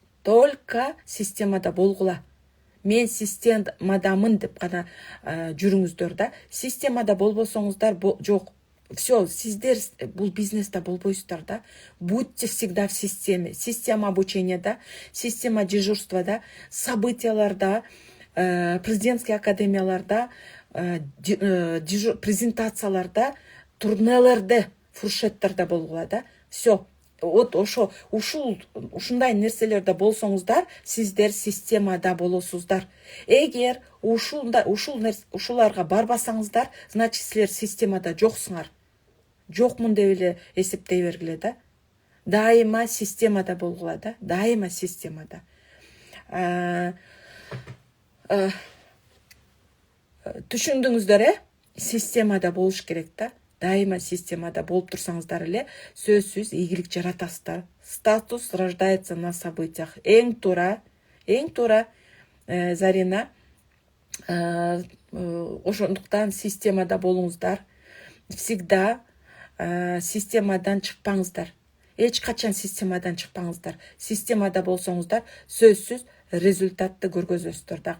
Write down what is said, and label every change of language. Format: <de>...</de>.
<ky>Только системада болгула. Мен системадамын деп гана жүрүңүздөр да. Системада болбосоңуздар жок. Все, сиздер бул бизнесте болбойсуздар да.</ky> <ru>Будьте всегда в системе.</ru> <ky>Система обучения да, система дежурства да, событияларда, президентский академияларда, презентацияларда, турнелерде, фуршеттерде болгула да. Все. Вот ушундай нерселерде болсоңуздар, сиздер системада болосуздар. Эгер ушуларга барбасаңыздар, значит силер системада жоксуңар. Жокмун деп эле эсептей бергиле да. Дайыма системада болгула да. Дайыма системада. Түшүндүңүздөр, системада болуш керек да. Дайыма системада болуп турсаңыздар эле сөзсүз ийгилик жаратасыздар.</ky> <ru>Статус рождается на событиях.</ru> <ky>Эң туура, Зарина. Ошондуктан системада болуңуздар. Всегда системадан чыкпаңыздар. Эч качан системадан чыкпаңыздар. Системада болсоңуздар, сөзсүз результатты көргөзөсүздөр да.</ky>